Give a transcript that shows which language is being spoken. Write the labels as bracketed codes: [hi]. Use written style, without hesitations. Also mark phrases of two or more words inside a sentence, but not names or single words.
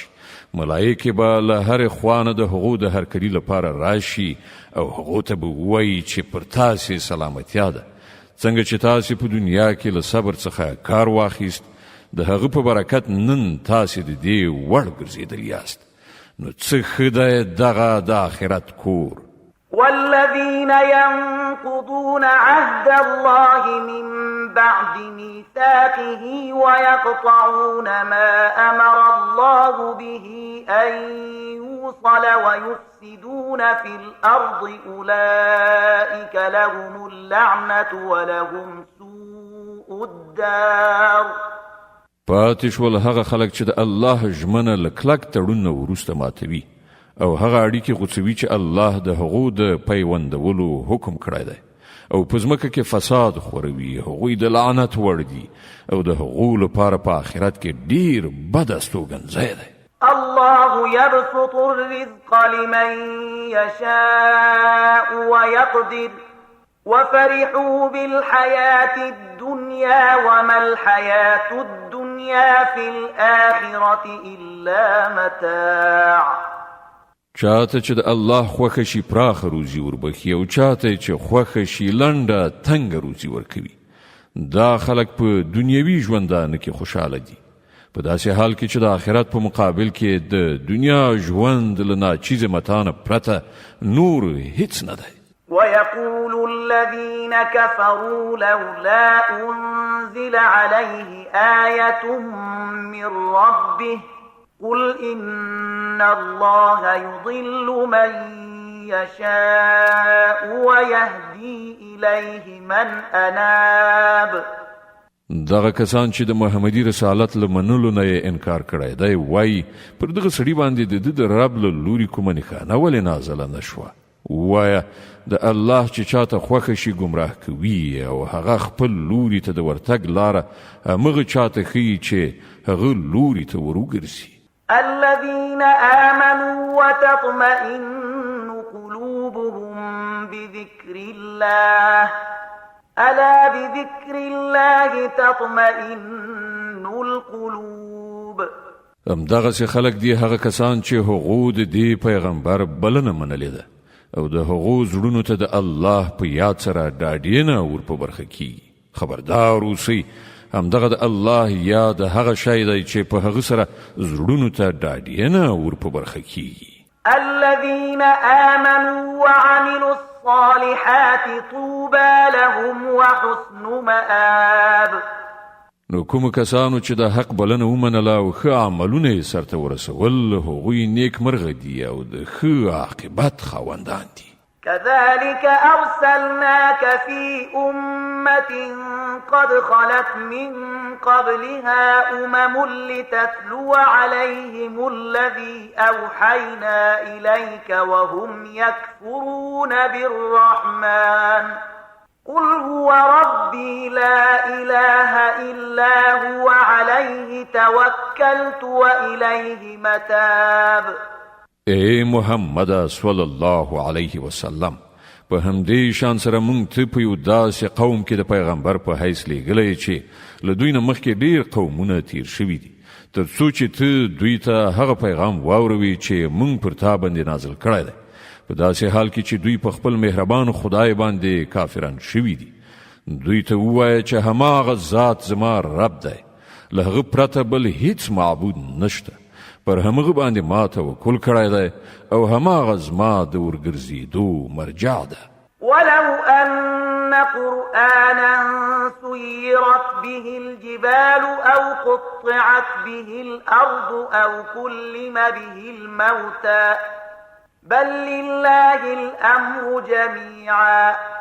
[ps] ملایکې به له هرې خوا نه د هغو د هرکلي لپاره راشي او هغو ته به ووایي چې پر تاسې سلامتیا ده. څنګه چې تاسې په دنیا کې له صبر څخه کار واخیست، د هغه په برکت نن تاسې د دې وړ ګرځېدلي یاست. نو څه ښه دی دغه د آخرت کور. [ar] والذين ينقضون عهد الله من بعد ميثاقه ويقطعون ما أمر الله به أن يوصل ويفسدون في الأرض أولئك لهم اللعنة ولهم سوء الدار. [ps] پاتې شول هغه خلک چې د الله ژمنه له کلک تړون نه وروسته ماتوي، او هغه اړیکې غوڅوي چې الله د هغو د پیوندولو حکم کړی دی، او په ځمکه کې فساد خوروي. هغوی د لعنت وړ دي، او د هغو لپاره په آخرت کې ډیر بد استوګنځی دی. [ar] الله يبسط الرزق لمن يشاء ويقدر وفرحوا بالحياة الدنيا وما الحياة الدنيا في الآخرة إلا متاع. [ps] چاته چې د الله خوښه شي پراخه روزي وربخي، او چاته چې خوښه شي لنډه تنګه روزي ورکوي. دا خلک په دنیوي ژوندانه کې خوشحاله دي، په داسې حال کې چې د آخرت په مقابل کې د دنیا ژوند له ناچیزې متاع نه پرته نور هیڅ نه دی. [ar] ويقول الذين كفروا لولا أنزل أنزل عليه آية من ربه قل إن الله يضل من يشاء ويهدي إليه من أناب. [ps] دغه کسان چې د محمدي رسالت له منلو نه انکار کړی دی وای پر دغه سړي باندې د رب له لوري کومه نښانه ولې نازله نشوه. وایه د الله چې چاته خوښه شي ګمراه کوي او هغه خپل لوري ته د ورتګ لاره همغه چاته ښیي چې هغه لوري ته وروګرځي. [ar] الذين آمنوا وتطمئن قلوبهم بذكر الله ألا بذكر الله تطمئن القلوب. [ps] همدغسې خلک دي هغه کسان چې هغو د دې پیغمبر بلنه منلې ده او د هغو زړونو ته د الله په یاد سره ډاډینه ور په برخه کیږي. خبردار اوسئ همدغه د الله یاد هغه شی دی چې په هغه سره زړونو ته ډاډینه ور په برخه کیږي. [ar] الذين آمنوا وعملوا الصالحات طوبى لهم وحسن مآب. [ps] نو کوم کسانو چې د حق بلنه ومنله او ښه عملونه یې سرته ورسول هغوی نیک مرغه دي او د ښه عاقبت خاوندان دي. [ar] كذلك أرسلناك في أمة قد خلت من قبلها لتتلو عليهم الذي أوحينا إليك وهم يكفرون بالرحمن قل هو ربي لا إله إلا هو عليه توكلت وإليه متاب. [ps] اے محمد [ar] صلی الله علیه وسلم [ps] په همدې شان سره مونږ ته په یو داسې قوم کې د پیغمبر په حیث لیږلی چې له دوی نه مخکې ډېر قومونه تیر شوي دي تر څو چې ته دوی ته هغه پیغام واوروي چې مونږ پر تا باندې نازل کړی دی په داسې حال کې چې دوی په خپل مهربان خدای باندې کافران شوي دي. دوی ته ووایه چې هماغه ذات زما رب دی له هغه پرته بل هیڅ معبود نشته پر همغه باندې ما توکل کړی دی او هماغه زما د ورګرځېدو مرجع ده. [ar] ولو أن قرآنا سيرت به الجبال أو قطعت به الأرض أو كلم به الموتى بل لله الأمر جميعا